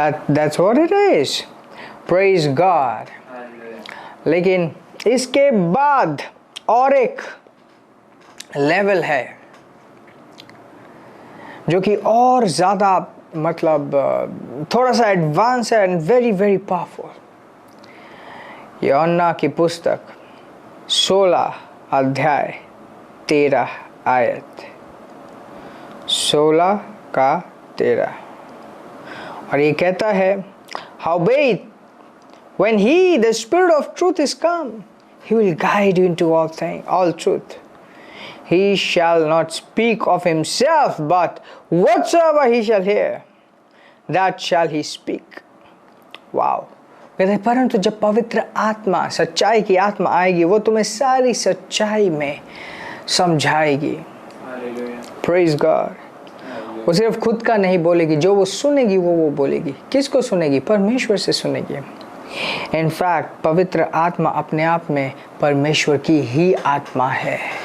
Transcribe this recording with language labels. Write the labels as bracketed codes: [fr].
[en] That's what it is. Praise God. लेकिन [hi] इसके बाद और एक लेवल है जो कि और ज़्यादा मतलब थोड़ा सा एडवांस है [en] And very very powerful. [hi] यूहन्ना की पुस्तक 16 अध्याय 13 आयत, 16 का 13, और ये कहता है, [en] Howbeit, when he, the Spirit of truth, is come, he will guide you into all truth. He shall not speak of himself, but whatsoever he shall hear, that shall he speak. Wow. [hi] कहते हैं, परंतु जब पवित्र आत्मा, सच्चाई की आत्मा आएगी, वो तुम्हें सारी सच्चाई में समझाएगी। [en] Praise God. [hi] वो सिर्फ खुद का नहीं बोलेगी, जो वो सुनेगी वो बोलेगी। किसको सुनेगी? परमेश्वर से सुनेगी। इनफैक्ट पवित्र आत्मा अपने आप में परमेश्वर की ही आत्मा है।